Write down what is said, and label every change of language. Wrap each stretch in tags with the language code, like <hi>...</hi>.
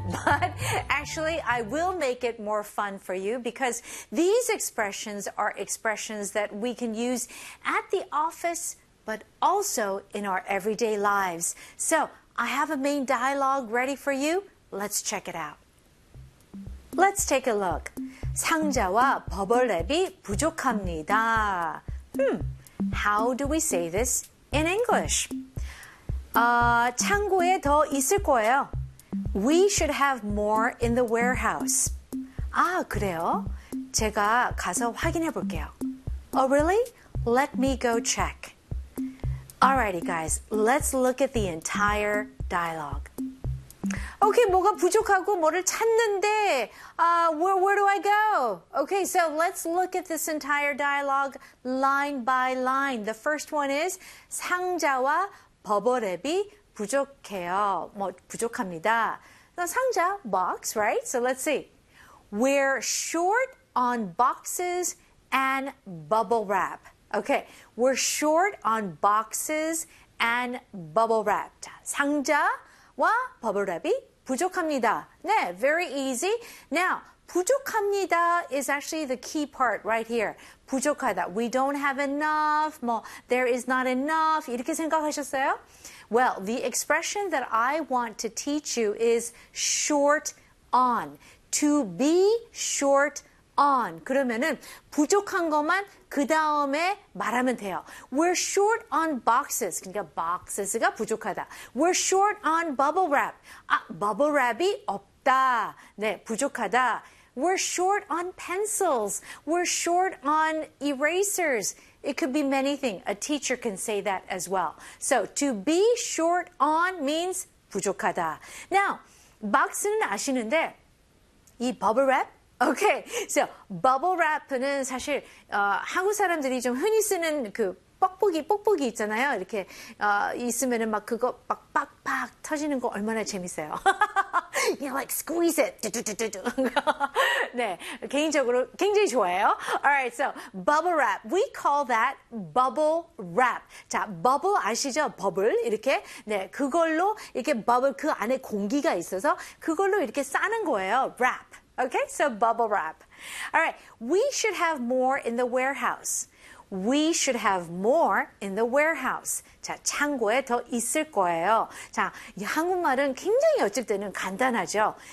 <en>But actually, I will make it more fun for you because these expressions are expressions that we can use at the office but also in our everyday lives. So, I have a main dialogue ready for you. Let's check it out. Let's take a look.</en> <ko>상자와 버벌랩이 부족합니다.</ko> <en>How do we say this in English?</en> <ko>창고에 더 있을 거예요.</ko> <en>We should have more in the warehouse.</en> <ko>아, 그래요? 제가 가서 확인해 볼게요.</ko> <en>Oh, really? Let me go check. Alrighty, guys, let's look at the entire dialogue. Okay,</en> <ko>뭐가 부족하고 뭐를 찾는데,</ko> <en>where do I go? Okay, so let's look at this entire dialogue line by line. The first one is</en> <ko>상자와 버벌랩이 부족해요. 뭐 부족합니다. 상자,</ko> <en>box, right? So let's see. We're short on boxes and bubble wrap. Okay, we're short on boxes and bubble wrap.</en> <ko>자, 상자와 bubble wrap이 부족합니다.</ko> <en>네, very easy. Now, 부족합니다 is actually the key part right here.</en> <ko>부족하다.</ko> <en>We don't have enough. 뭐, there is not enough.</en> <ko>이렇게 생각하셨어요?</ko> <en>Well, the expression that I want to teach you is short on. To be short on.</en> <ko>그러면은 부족한 것만 그 다음에 말하면 돼요.</ko> <en>We're short on boxes.</en> <ko>그러니까 boxes가 부족하다.</ko> <en>We're short on bubble wrap.</en> <ko>아, bubble wrap이 없다. 네, 부족하다.</ko> <en>We're short on pencils. We're short on erasers. It could be many things. A teacher can say that as well. So to be short on means 부족하다. Now, box는</en> <ko>아시는데 이</ko> <en>bubble wrap?</en> <ko>Okay, so bubble wrap는 사실 한국 사람들이 좀 흔히 쓰는 그 뻑뻑이 있잖아요. 이렇게 있으면은 막 그거 빡빡빡 터지는 거 얼마나 재밌어요.</ko> <en>You like squeeze it.</en> <ko>네, 개인적으로 굉장히 좋아해요.</ko> <en>Alright, so bubble wrap. We call that bubble wrap.</en> <ko>자, bubble 아시죠? Bubble 이렇게. 네, 그걸로 이렇게 bubble 그 안에 공기가 있어서 그걸로 이렇게 싸는 거예요.</ko> <en>Wrap. Okay, so bubble wrap. Alright, we should have more in the warehouse. We should have more in the warehouse.</en> <ko>자, 창고에 더 있을 거예요. 자, 이 한국말은 굉장히 어쩔 때는 간단하죠.</ko>